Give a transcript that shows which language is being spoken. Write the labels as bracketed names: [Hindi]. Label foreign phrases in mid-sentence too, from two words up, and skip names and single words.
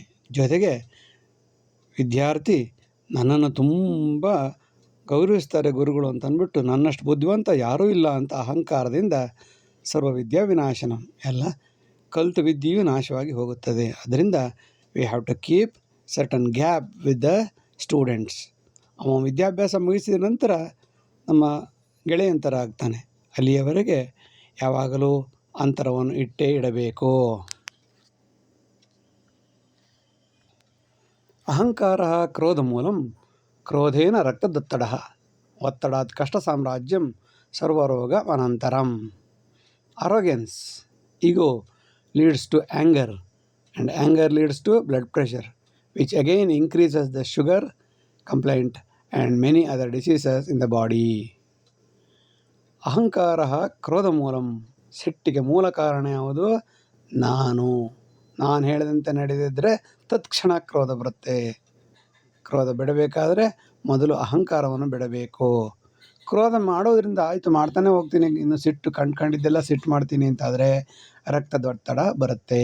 [Kannada] ಜೊತೆಗೆ ವಿದ್ಯಾರ್ಥಿ ನನ್ನನ್ನು ತುಂಬ ಗೌರವಿಸ್ತಾರೆ ಗುರುಗಳು ಅಂತ ಅಂದ್ಬಿಟ್ಟು ನನ್ನಷ್ಟು ಬುದ್ಧಿವಂತ ಯಾರೂ ಇಲ್ಲ ಅಂತ ಅಹಂಕಾರದಿಂದ [Sanskrit] ಸರ್ವವಿದ್ಯಾ ವಿನಾಶನಂ, [Kannada] ಎಲ್ಲ ಕಲಿತ ವಿದ್ಯೆಯು ನಾಶವಾಗಿ ಹೋಗುತ್ತದೆ. [English] ಅದರಿಂದ we have to keep certain gap with the students. [Kannada] ಅವ ವಿದ್ಯಾಭ್ಯಾಸ ಮುಗಿಸಿದ ನಂತರ ನಮ್ಮ ಗೆಳೆಯಂತರ ಆಗ್ತಾನೆ. ಅಲ್ಲಿಯವರೆಗೆ ಯಾವಾಗಲೂ ಅಂತರವನ್ನು ಇಟ್ಟೇ ಇಡಬೇಕು. [Sanskrit] ಅಹಂಕಾರ ಕ್ರೋಧ ಮೂಲಂ ಕ್ರೋಧೇನ ರಕ್ತದೊತ್ತಡ ಒತ್ತಡಾತ್ ಕಷ್ಟ ಸಾಮ್ರಾಜ್ಯಂ ಸರ್ವರೋಗ ಅನಂತರಂ. [English] Arrogance, ego leads to anger, and anger leads to blood pressure, which again increases the sugar complaint and many other diseases in the body. [Sanskrit] ಅಹಂಕಾರ ಕ್ರೋಧ ಮೂಲಂ, [Kannada] ಸಿಟ್ಟಿಗೆ ಮೂಲ ಕಾರಣ ಯಾವುದು? ನಾನು ಹೇಳಿದಂತೆ ನಡೆದಿದ್ದರೆ ತತ್ಕ್ಷಣ ಕ್ರೋಧ ಬರುತ್ತೆ. ಕ್ರೋಧ ಬಿಡಬೇಕಾದ್ರೆ ಮೊದಲು ಅಹಂಕಾರವನ್ನು ಬಿಡಬೇಕು. ಕ್ರೋಧ ಮಾಡೋದ್ರಿಂದ ಆಯಿತು ಮಾಡ್ತಾನೆ ಹೋಗ್ತೀನಿ, ಇನ್ನು ಸಿಟ್ಟು ಕಂಡ್ಕೊಂಡಿದ್ದೆಲ್ಲ ಸಿಟ್ಟು ಮಾಡ್ತೀನಿ ಅಂತಾದರೆ ರಕ್ತದೊತ್ತಡ ಬರುತ್ತೆ.